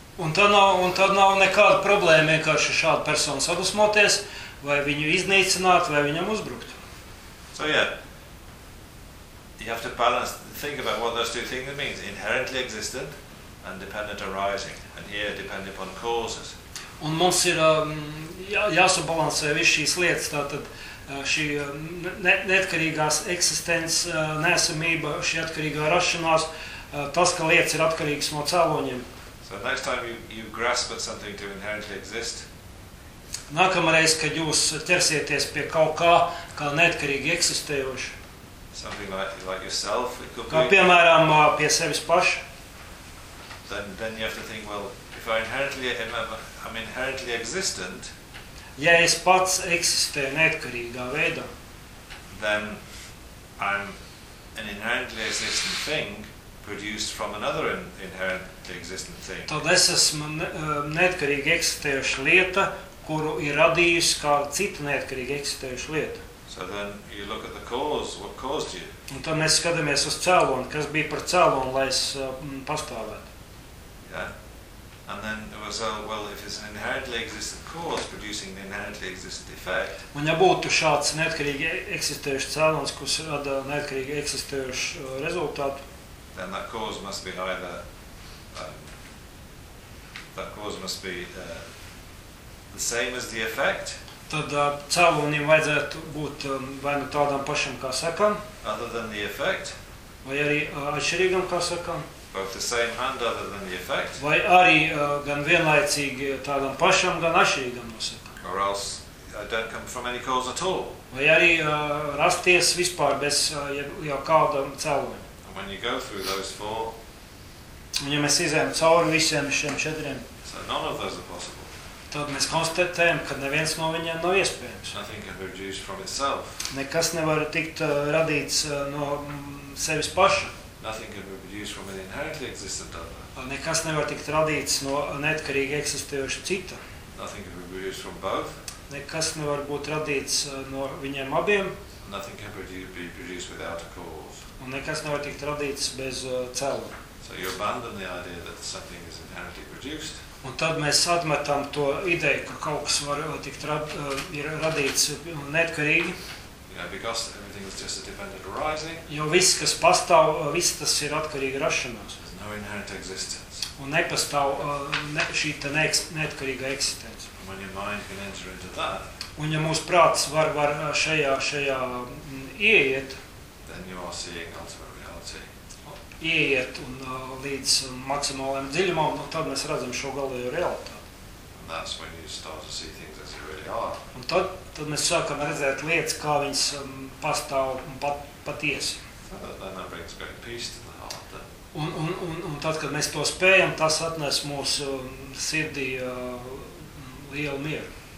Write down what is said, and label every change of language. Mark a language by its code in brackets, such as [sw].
[lv] Un tad nav nekāda problēma vienkārši šādu personu sadusmoties, vai viņu iznīcināt, vai viņam uzbrukt. [en] So you have to balance, think about what those two things mean, inherently existent and dependent arising, and here depending upon causes. [lv] Un mums ir jāsabalansē visu šīs lietas, tātad šī neatkarīgās eksistences neesamība, šī atkarīgā rašanās, tas, ka lietas ir atkarīgas no cēloņiem. [en] So next time you grasp at something to inherently exist. [lv] Nākamreiz, kad jūs ķersieties pie kaut kā, kā neatkarīgi eksistējoši. [en] Something like yourself, it could [lv] kā [en] be. [lv] Piemēram, pie sevis paša. [en] Then you have to think, well, if I'm inherently existent, [lv] ja es pats eksistēju neatkarīgā veidā, [en] then I'm an inherently existent thing produced from another inherently existent thing. [lv] Tad es esmu neatkarīgi eksistējuša lieta, kuru ir radījusi kā cita neatkarīgi eksistējuša lieta. [en] So then you look at the cause, what caused you. [lv] Un tad mēs skatāmies uz cēloni, kas bija par cēloni, lai es pastāvētu. [en] Yeah. And then it was, well, if it's an inherently existent cause producing the inherently existent effect. [lv] Un ja būtu šāds neatkarīgi eksistējušs cēlons, kas rada neatkarīgi eksistējušu rezultātu, [en] then that cause must be the same as the effect. [lv] Tad cēlonim vajadzētu būt vai nu tādam pašam kā sekam. [en] Other than the effect. [lv] Vai arī atšķirīgam kā sekam. [en] Both the same and other than the effect. [lv] Vai arī gan vienlaicīgi tādam pašam, gan atšķirīgam no sekam. [en] Or else I don't come from any cause at all. [lv] Vai arī rasties vispār bez jau kādam cēlonim. [en] When you go through those four. [lv] Un ja mēs izējam cauri visiem šiem četriem. [en] So none of those are possible. [lv] Tad mēs konstatējam, ka neviens no viņiem nav iespējams. [en] Nothing can be produced from itself. [lv] Nekas nevar tikt radīts no sevis paša. [en] Nothing can be produced from an inherently existent other. [lv] Nekas nevar tikt radīts no neatkarīgi eksistējoša cita. [en] Nothing can be produced from both. [lv] Nekas nevar būt radīts no viņiem abiem. [en] Nothing can be produced without a cause. [lv] Un nekas nevar tikt radīts bez cēla. [en] So you abandon the idea that something is inherently produced. [lv] Un tad mēs atmetam to ideju, ka kaut kas var tikt ir radīts neatkarīgi. [en] Yeah, because everything is just a dependent arising. [lv] Jo viss, kas pastāv, viss tas ir atkarīgi rašanās. [en] There's no inherent existence. [lv] Un nepastāv šī ta neatkarīga eksistence. [en] And when your mind can enter into that. [lv] Un ja mūsu prāts var šajā ieiet, [en] then you are seeing ultimate reality. [lv] Ieiet un līdz maksimālajam dziļumam, un tad mēs redzam šo galvējo realitāti. [en] And that's when you start to see things as they really are. [lv] Un tad mēs sākam redzēt lietas, kā viņas pastāv patiesi. [en] Then that brings great peace to the heart. [lv] Un tad, kad mēs to spējam, tas atnes mūsu sirdī lielu mieru.